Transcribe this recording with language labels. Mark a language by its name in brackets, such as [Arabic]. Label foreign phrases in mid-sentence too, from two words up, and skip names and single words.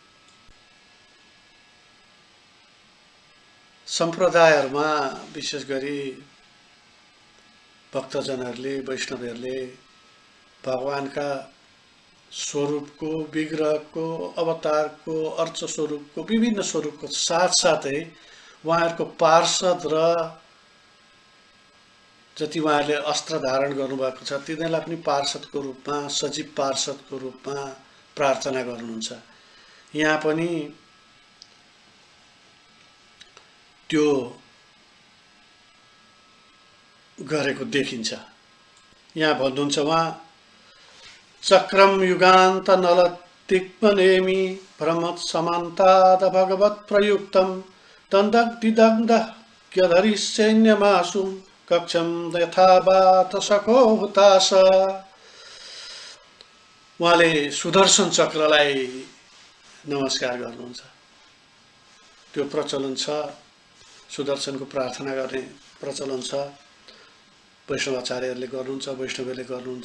[Nepali] सम्प्रदायहरूमा विशेष गरी भक्तजनहरूले, वैष्णवहरूले भगवानका स्वरूपको, विग्रहको, अवतारको, अर्च स्वरूपको, विभिन्न स्वरूपको साथसाथै उहाँहरूको पार्षद र जति उहाँहरूले अस्त्र धारण गर्नुभएको छ तिनीहरूलाई पनि पार्षदको रूपमा, सजीव पार्षदको रूपमा प्रार्थना गर्नुहुन्छ। यहाँ पनि त्यो गरेको देखिन्छ। यहाँ भन्नुहुन्छ उहाँ [Sanskrit] चक्रम युगान्त नलतिक्मनेमि भ्रमत समान्ताद भगवत प्रयुक्तम दन्दग्दिदग्ध क्यधरि सैन्यमासु कक्षम यथावात सखो हुतास। [Nepali] उहाँले सुदर्शन चक्रलाई नमस्कार गर्नुहुन्छ। त्यो प्रचलन छ, सुदर्शनको प्रार्थना गर्ने प्रचलन छ, वैष्णवाचार्यहरूले गर्नुहुन्छ, वैष्णवहरूले गर्नुहुन्छ।